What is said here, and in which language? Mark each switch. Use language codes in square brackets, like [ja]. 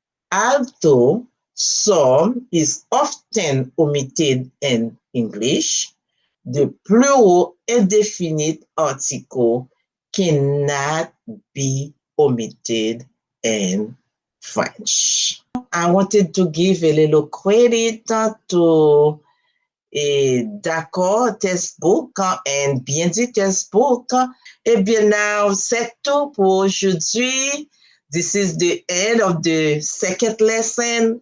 [en] Although some is often omitted in English, the plural indefinite article cannot be omitted in French. I wanted to give a little credit to D'accord Textbook and Bien dit Textbook. [fr] Eh bien, [en] now, [fr] c'est tout pour aujourd'hui. [en] This is the end of the second lesson.